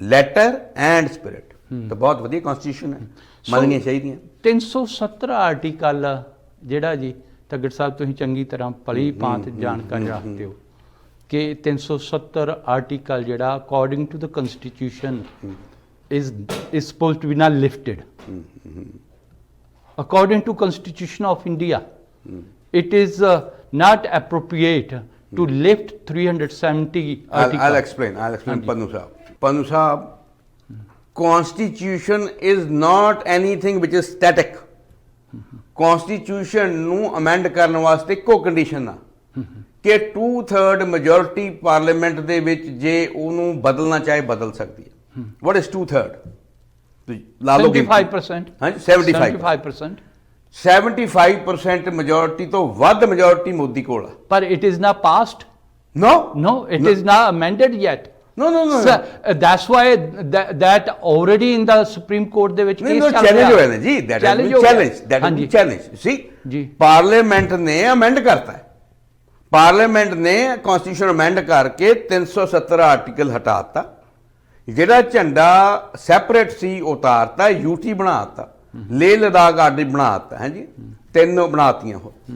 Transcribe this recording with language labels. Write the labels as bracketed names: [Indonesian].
[Punjabi] Letter and spirit, ਤਾਂ ਬਹੁਤ ਵਧੀਆ ਕਨਸਟੀਟਿਊਸ਼ਨ ਹੈ, ਮੰਨਣੀਆਂ ਚਾਹੀਦੀਆਂ। 317 ਆਰਟੀਕਲ ਜਿਹੜਾ ਜੀ ਤੱਗੜ ਸਾਹਿਬ ਤੁਸੀਂ ਚੰਗੀ ਤਰ੍ਹਾਂ ਭਲੀ ਭਾਂਤ ਜਾਣਕਾਰੀ ਰੱਖਦੇ ਹੋ ਕਿ 370 ਆਰਟੀਕਲ ਜਿਹੜਾ [English] According to the constitution is supposed to be now lifted. According to Constitution of India, it is not appropriate to lift 370 articles. I'll explain Pannu Sahab. Pannu Sahab, Constitution is not anything which is static. [Punjabi] Constitution ਨੂੰ amend ਕਰਨ ਵਾਸਤੇ ਇੱਕੋ condition ਆ ਕਿ 2/3 majority parliament ਦੇ ਵਿੱਚ ਜੇ ਉਹਨੂੰ ਬਦਲਣਾ ਚਾਹੇ ਬਦਲ ਸਕਦੀ ਹੈ। [English] What is 2/3? 75%. [Punjabi] ਹਾਂਜੀ 75%. 75% ਮੈਜੋਰਟੀ ਤੋਂ ਵੱਧ ਮੈਜੋਰਟੀ ਮੋਦੀ ਕੋਲ ਆ। ਪਰ [English] It is not passed. No, it is not amended yet. No. Sir, that's why that already in the Supreme Court [Punjabi] ਦੇ ਵਿੱਚ ਕੇਸ ਚੱਲ ਰਿਹਾ। ਚੈਲੰਜ ਹੋਇਆ ਨਾ ਜੀ, [English] that has been challenged. See, [Punjabi] parliament ਨੇ ਅਮੈਂਡ ਕਰਤਾ ਹੈ, ਪਾਰਲੀਮੈਂਟ ਨੇ ਕਨਸਟੀਟਿਊਸ਼ਨ ਅਮੈਂਡ ਕਰਕੇ 370 ਆਰਟੀਕਲ ਹਟਾਤਾ, ਜਿਹੜਾ ਝੰਡਾ ਸੈਪਰੇਟ ਸੀ ਉਤਾਰਤਾ, ਯੂਟੀ ਬਣਾਤਾ, ਲੇਹ ਲਦਾਖ ਆਰਡੀ ਬਣਾਤਾ, ਹੈ ਜੀ, 3 ਬਣਾਤੀਆਂ ਹੋ।